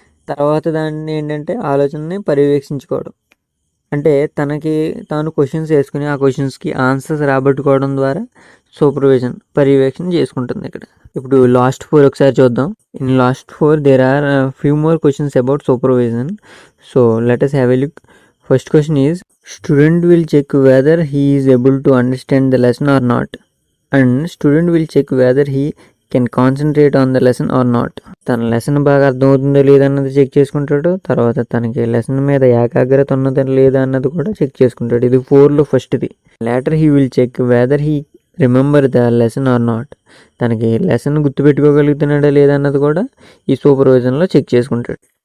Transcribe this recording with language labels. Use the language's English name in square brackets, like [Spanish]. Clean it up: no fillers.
[Telugu] తర్వాత దాన్ని ఏంటంటే ఆలోచనని పర్యవేక్షించుకోవడం, అంటే తనకి తాను క్వశ్చన్స్ వేసుకుని ఆ క్వశ్చన్స్కి ఆన్సర్స్ రాబట్టుకోవడం ద్వారా సూపర్విజన్, పర్యవేక్షణ చేసుకుంటుంది ఇక్కడ. ఇప్పుడు లాస్ట్ 4 ఒకసారి చూద్దాం. [English] In last 4 there are few more questions about supervision. So let us have a look. First question is student will check whether he is able to understand the lesson or not, and student will check whether he can concentrate on the lesson or not. [Telugu] తన lesson బాగా అర్థమవుతుందో లేదా అన్నది check చేసుకుంటాడు. తర్వాత తనకి lesson మీద ఏకాగ్రత ఉన్నదో లేదా అన్నది కూడా చెక్ చేసుకుంటాడు. ఇది 4లో ఫస్ట్ది. [English] Later he will check whether he remember the lesson or not. [Telugu] తనకి లెసన్ గుర్తుపెట్టుకోగలుగుతున్నాడా లేదా అన్నది కూడా ఈ సూపర్విజన్లో చెక్ చేసుకుంటాడు.